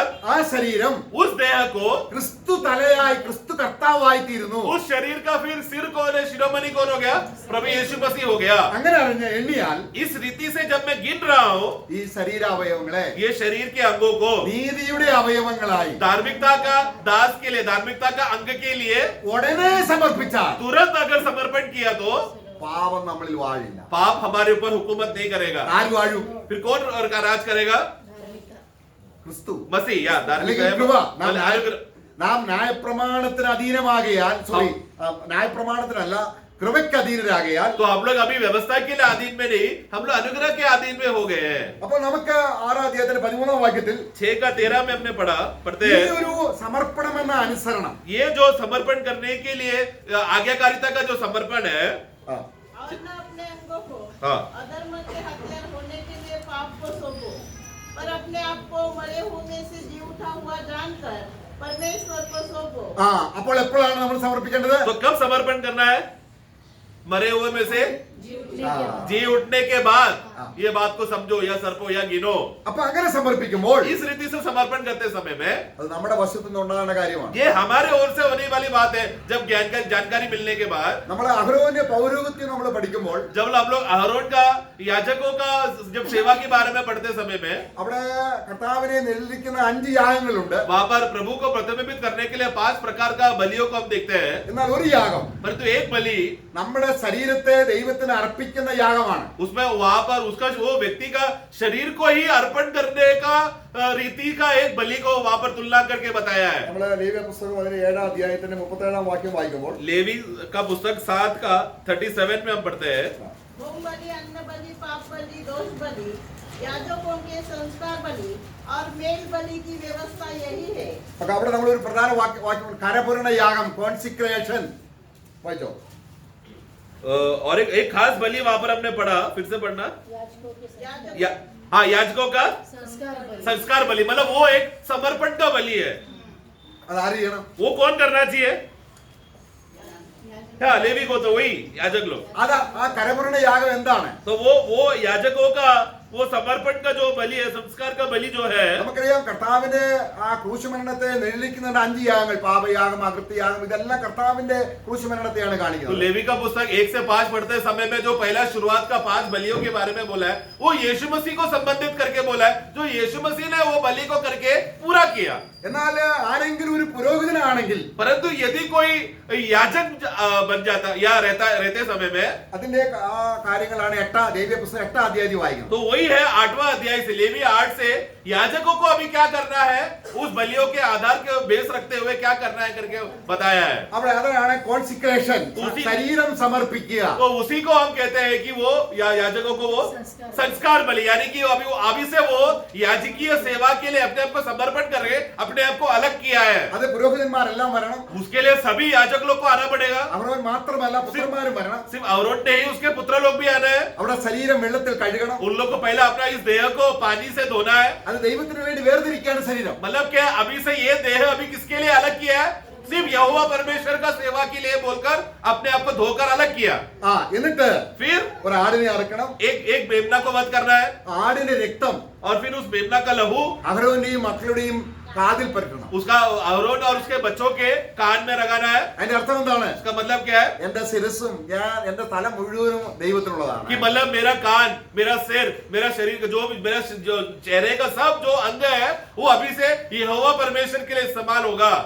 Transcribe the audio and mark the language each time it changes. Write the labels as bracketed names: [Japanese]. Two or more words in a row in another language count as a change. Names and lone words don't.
[Malayalam] ആ ശരീരം [Hindi] उस देह को, [Malayalam] ക്രിസ്തു തലയായി ക്രിസ്തു കർത്താവായി തീരുന്നു. [Hindi] उस शरीर का फिर सिर कौन है, शिरोमणि कौन हो गया? प्रभु यीशु मसीह हो गया। [Malayalam] അങ്ങനെ എണ്ണിയാൽ [Hindi] इस रीति से जब मैं गिन रहा हूँ [Malayalam] ഈ ശരീരാവയവങ്ങളെ [Hindi] ये शरीर के अंगों को [Malayalam] നീതിയുടെ അവയവങ്ങളായി [Hindi] धार्मिकता का दास के लिए, धार्मिकता का अंग के लिए [Malayalam] ഉടനെ സമർപ്പിച്ചാൽ [Hindi] तुरंत अगर समर्पण किया तो [Malayalam] പാപം നമ്മളിൽ വാഴില്ല. [Hindi] पाप हमारे ऊपर हुकूमत नहीं करेगा। [Malayalam] ആര് വാഴും? [Hindi] फिर कौन और का राज करेगा? [Malayalam] ക്രിസ്തു. [Hindi] मसीह या धार्मिक [Malayalam] അല്ലെങ്കിൽ കൃപ. നാം [Hindi] अनुग्रह। [Malayalam] നാം ന്യായപ്രമാണത്തിന് അധീനമാകിയാൽ, സോറി, ന്യായപ്രമാണത്തിനല്ല കൃപയ്ക്ക് അധീനരാകിയാൽ, [Hindi] तो हम लोग अभी व्यवस्था के लिए अधीन में नहीं, हम लोग अनुग्रह के अधीन में हो गए हैं। [Malayalam] അപ്പോൾ നമുക്ക് 6 അധ്യായത്തിന്റെ 13 വാക്യത്തിൽ [Hindi] 6:13 में हमने पढ़ते [Malayalam] ഈ [Hindi] हैं [Malayalam] ഒരു സമർപ്പണം എന്ന അനുസരണം, [Hindi] ये जो समर्पण करने के लिए आज्ञाकारिता का जो समर्पण है, ആ, और न अपने अंगों को हाँ। अधर्म के हथियार होने के लिए पाप को सौंपो, पर अपने आप को मरे होने से जी उठा हुआ जानकर परमेश्वर को सौंपो। [Malayalam] ആ, അപ്പോൾ എപ്പോഴാണ് നമ്മൾ സമർപ്പിക്കേണ്ടത്? [Hindi] तो कब समर्पण करना है? मरे हुए में से ആ, जी उठने के बाद। हाँ। ये बात को समझो या सर्पो या गिनो। [Malayalam] അപ്പൊ അങ്ങനെ സമർപ്പിക്കുമ്പോൾ [Hindi] इस रीति से समर्पण करते समय में [Malayalam] അത് നമ്മുടെ വശത്തു നിന്ന് ഉണ്ടാകുന്ന കാര്യമാണ്. [Hindi] ये हमारे ओर से होने वाली बात है। जब जानकारी मिलने के बाद, [Malayalam] നമ്മൾ അഹരോന്റെ പൗരോഹിത്യം നമ്മൾ പഠിക്കുമ്പോൾ [Hindi] जब हम लोग अहरोन का, याजकों का जब सेवा के बारे में पढ़ते समय में [Malayalam] അവിടെ കർത്താവിനെ നെല്ലിക്കുന്ന 5 യാഗങ്ങളുണ്ട്. [Hindi] वहां पर प्रभु को प्रतिबिंबित करने के लिए 5 प्रकार का बलियों को हम देखते हैं, [Malayalam] എന്നാൽ ഒരു യാഗം [Hindi] परंतु एक बलि [Malayalam] നമ്മുടെ ശരീരത്തെ ദൈവത്തിന് അർപ്പിക്കുന്ന യാഗമാണ്. [Hindi] उसमें वहां पर उसका वो व्यक्ति का शरीर को ही अर्पण करने का रीति का एक बलि को वहां पर तुलना करके बताया है। [Malayalam] നമ്മൾ ലേവ്യ പുസ്തകം അതിന് 7 അധ്യായത്തിന്റെ 37 വാക്യം വായിക്കുമ്പോൾ [Hindi] लेवी का पुस्तक 7 का 37 में हम पढ़ते हैं, होम बलि, अन्न बलि, पाप बलि, दोष बलि, याजकों के संस्कार बलि और मेल बलि की व्यवस्था यही है। [Malayalam] അപ്പൊ അവിടെ നമ്മൾ ഒരു പ്രധാന വാക്യം കരപൂരണ യാഗം, കോൺസിക്രേഷൻ വായിച്ചോ. [Hindi] और एक खास बलि वहां पर हमने पढ़ा, फिर से पढ़ना। याजकों के याजक हाँ, याजकों का संस्कार बलि। संस्कार बलि, मतलब वो एक समर्पण का बलि है। [Malayalam] അത് ആര് ചെയ്യണം? [Hindi] वो कौन करना चाहिए? हाँ, लेवी को तो वही याजक लोग। [Malayalam] അത് ആ കരപൂരണ യാഗം എന്താണ്? [Hindi] तो वो याजकों का वो समर्पण का जो बलि है, संस्कार का बलि जो है, [Malayalam] നമുക്കറിയാം കർത്താവിന്റെ ആ ക്രൂശുമരണത്തെ നിഴലിക്കുന്ന 5 യാഗങ്ങൾ, പാപയാഗം, അകൃത്യയാഗം, ഇതെല്ലാം കർത്താവിന്റെ ക്രൂശുമരണത്തെയാണ് [Hindi] तो [Malayalam] കാണിക്കുന്നത്. [Hindi] लेवी का पुस्तक 1 से 5 पढ़ते समय में जो पहला शुरुआत का 5 बलियों के बारे में बोला है, वो यीशु मसीह को संबंधित करके बोला है, जो यीशु मसीह ने वो बलि को करके पूरा किया। [Malayalam] എന്നാൽ ആരെങ്കിലും ഒരു പുരോഹിതനാണെങ്കിൽ [Hindi] परंतु यदि कोई याजक बन जाता या रहते समय में, [Malayalam] അതിന്റെ ആ കാര്യങ്ങളാണ് ലേവ്യ പുസ്തകം 8 അധ്യായം വായിക്കുന്നത്. [Hindi] तो वही है 8वां अध्याय से, लेवी 8 से याजकों को अभी क्या करना है, उस बलियों के आधार के बेस रखते हुए क्या करना है करके बताया है। [Malayalam] അവിടെ അതാണ് കോൺസിക്രേഷൻ, [Hindi] उसी- [Malayalam] ശരീരം സമർപ്പിക്കുക. [Hindi] तो उसी को हम कहते हैं कि वो याजकों को वो संस्कार बलि, यानी कि अभी से वो याजकीय सेवा के लिए अपने आप को समर्पण कर रहे, अपने आप को अलग किया है। [Malayalam] അത് പുരോഹിതന്മാരെല്ലാം വരണം. [Hindi] उसके लिए सभी याजक लोग को आना पड़ेगा। [Malayalam] അവർ മാത്രമല്ല പുത്രന്മാരും വരണം. [Hindi] सिर्फ अहरोन नहीं, उसके पुत्र लोग भी आना है। [Malayalam] അവിടെ ശരീരം വെള്ളത്തിൽ കഴുകണം. [Hindi] उन लोग को पहले अपना इस देह को पानी से धोना है। [Malayalam] അത് ദൈവത്തിന് വേണ്ടി വേർതിരിക്കുകയാണ് ശരീരം. [Hindi] मतलब क्या, अभी से ये देह अभी किसके लिए अलग किया है? सिर्फ यहोवा परमेश्वर का सेवा के लिए बोलकर अपने आप को धोकर अलग किया। [Malayalam] ആ എന്നിട്ട് [Hindi] फिर [Malayalam] ഒരു ആടിനെ അറക്കണം. [Hindi] एक मेमना को वध करना है, [Malayalam] ആടിന്റെ രക്തം [Hindi] और फिर उस मेमना का लहू [Malayalam] അഹരോന്റെയും മക്കളുടെയും കാതിൽ പരട്ടണം. [Hindi] उसका अहरोन और उसके बच्चों के कान में लगाना है। [Malayalam] അതിന്റെ അർത്ഥം എന്താണ്? [Hindi] इसका मतलब क्या है? [Malayalam] എന്റെ ശിരസും എന്റെ തല മുഴുവനും ദൈവത്തിനുള്ളതാണ്. [Hindi] कि मतलब मेरा कान, मेरा सिर, मेरा शरीर का जो चेहरे का सब जो अंग है, वो अभी से यहोवा परमेश्वर के लिए इस्तेमाल होगा।